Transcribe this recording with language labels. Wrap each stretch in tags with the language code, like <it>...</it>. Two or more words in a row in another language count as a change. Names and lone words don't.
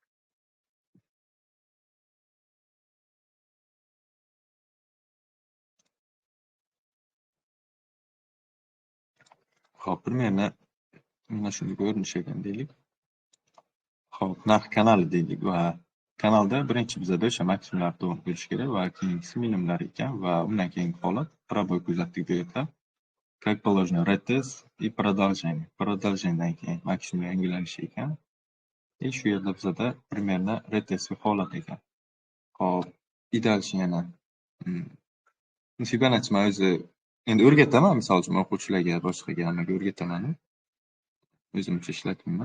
<uz>Xo'p, примерно mana shunday ko'rinish ekan deylik. Xo'p, narx kanali deylik va kanalda birinchi bizada o'sha maksimumlar to'g'ri bo'lishi kerak va keyingisi minimumlar ekan va undan keyingi holat пробой kuzatdik deyapti.</uz> <ru>Как положено, retest и продолжение.</ru> <uz>Продолжениеdan keyin maksimum yangilanishi ekan. Shu yerda bizada примерно retest holat ekan. Xo'p, idealchi yana Fibonacci men o'zi endi o'rgataman, misol uchun o'quvchilarga, boshqaga hammaga o'rgataman. O'zimcha ishlatmayman.</uz>